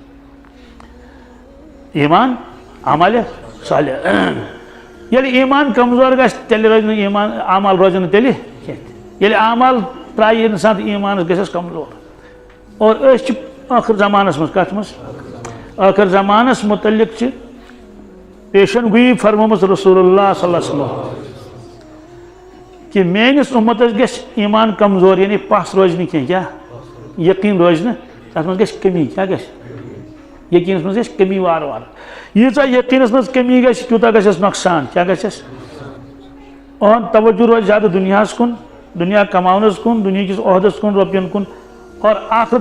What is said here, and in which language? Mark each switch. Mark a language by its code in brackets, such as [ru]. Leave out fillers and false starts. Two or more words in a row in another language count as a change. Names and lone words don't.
[ks] ایمان اعمالِ صالح ییٚلہِ ایمان کمزور گژھِ تیٚلہِ روزِ نہٕ ایمان اعمال روزن نہٕ تیٚلہِ کینٛہہ ییٚلہِ اعمال ترٛایہِ اِنسان تہٕ ایمانس گژھٮ۪س کمزور اور أسۍ چھِ ٲخر زمانس منٛز کتھ منٛز ٲخر زمانس متعلق چھِ پیشن گویی فرمٲمٕژ رسول اللہ [ar] صلی اللہ علیہ وسلم [ks] کہ میٲنِس اُمتس گژھِ ایمان کمزور یعنی پس روزِ نہٕ کینٛہہ کیٛاہ یقیٖن روزِ نہٕ تتھ منٛز گژھِ کمی کیٛاہ گژھِ یقیٖنس منٛز گژھِ کمی وارٕ وارٕ ییٖژاہ یقیٖنس منٛز کمی گژھِ تیوٗتاہ گژھٮ۪س نۄقصان کیٛاہ گژھٮ۪س اُہُنٛد توجہ روزِ زیادٕ دُنیاہس کُن دُنیا کماونس کُن دُنہِکِس عہدس کُن رۄپین کُن اور آخرت